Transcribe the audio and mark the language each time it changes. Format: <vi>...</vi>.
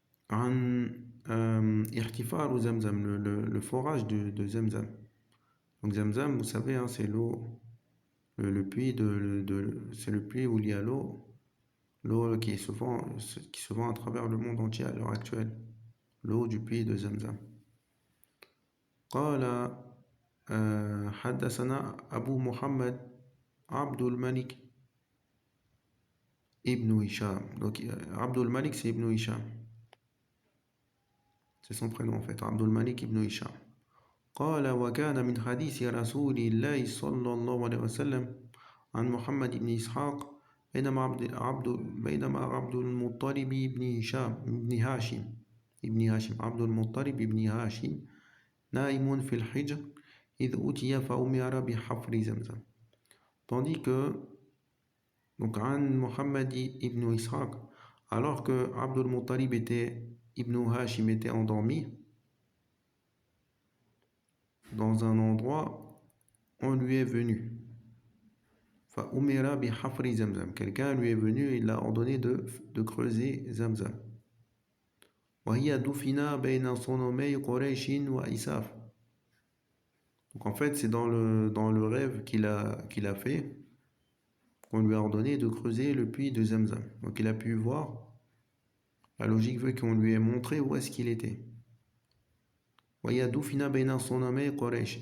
<fr>Irtifar Zamzam, le forage de Zamzam. Donc Zamzam, vous savez, hein, c'est l'eau, le puits c'est le puits où il y a l'eau qui se vend à travers le monde entier à l'heure actuelle. L'eau du puits de Zamzam.</fr> <ar>قال حدثنا أبو محمد عبد الملك ابن هشام.</ar> <fr>Donc Abdul Malik, c'est Ibn Hisham. C'est son prénom en fait, Abdul Malik ibn Hisham.</fr> <ar>قال وكان من حديث رسول الله صلى الله عليه وسلم عن محمد بن إسحاق بينما عبد المطلب بن هاشم عبد المطلب بن هاشم نائم في الحجر إذ أتي فأمر بحفر زمزم.</ar> <fr>Tandis que donc</fr> <ar>عن محمد</ar> <fr>ibn Ishaq, alors que Abdul Muttalib Ibn Hashim était endormi dans un endroit, on lui est venu.</fr> <ar>فأمر بحفر زمزم.</ar> <fr>Quelqu'un lui est venu et il a ordonné de creuser Zamzam.</fr> <ar>وهي دفن بين صنمي قريش وإساف.</ar> <fr>Donc en fait, c'est dans le rêve qu'il a fait qu'on lui a ordonné de creuser le puits de Zamzam. Donc il a pu voir. La logique veut qu'on lui ait montré où est-ce qu'il était.</fr> <ar>وهي دفن بين صنمي قريش.</ar>